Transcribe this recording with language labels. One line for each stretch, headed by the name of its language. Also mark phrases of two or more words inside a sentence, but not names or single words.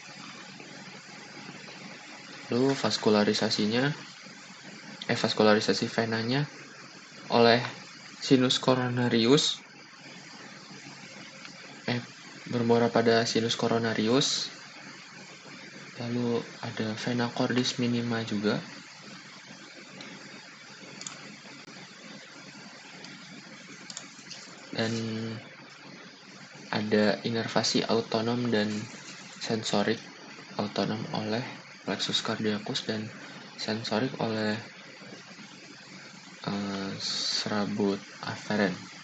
Indonesian: Lalu vaskularisasi venanya oleh
Latin: sinus coronarius
Indonesian: bermuara pada
Latin: sinus coronarius.
Indonesian: Lalu ada
Latin: vena cordis minima
Indonesian: juga. Dan ada inervasi autonom dan sensorik. Autonom oleh
Latin: plexus cardiacus
Indonesian: dan sensorik oleh serabut aferen.